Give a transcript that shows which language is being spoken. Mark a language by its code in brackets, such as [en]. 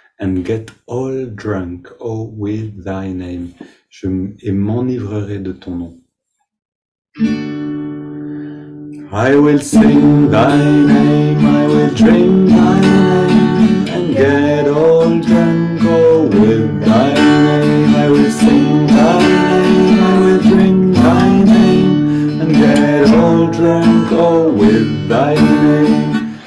[en] and get all drunk, oh, with thy name. [fr] Et m'enivrerai de ton nom. [en] I will sing thy name, I will drink thy name, and get all drunk, oh, with thy name. I will sing thy name, I will drink thy name, and get all drunk, oh, with thy name.